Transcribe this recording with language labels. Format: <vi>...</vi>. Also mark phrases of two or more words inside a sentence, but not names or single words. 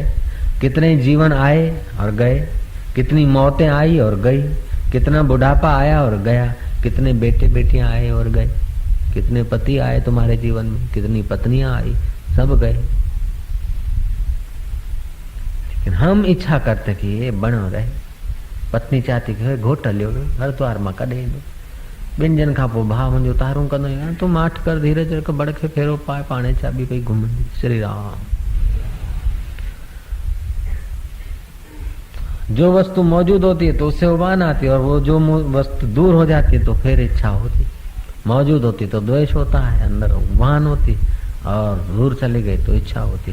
<hi>कितने जीवन आए और गए, कितनी मौतें आई और गई, कितना बुढ़ापा आया और गया, कितने बेटे बेटियां आए और गए, कितने पति आए तुम्हारे जीवन में, कितनी पत्नियां आई, सब गए। लेकिन हम इच्छा करते कि ये बनो रहे। पत्नी चाहती कि</hi> <sd>घोट लियो हर द्वार में कॾे व्यंजन खां पोइ भाउ मुंहिंजो तारूं कंदो यार तूं माठ कर, धीरज रख, बड़खे फेरो पाए, पाणे चाबी पई घुमंदी। श्री राम।</sd> <hi>जो वस्तु मौजूद होती है तो उससे उबान आती है, और वो जो वस्तु दूर हो जाती है तो फिर इच्छा होती। मौजूद होती तो द्वेष होता है, अंदर उबान होती, और दूर चली गई तो इच्छा होती।</hi>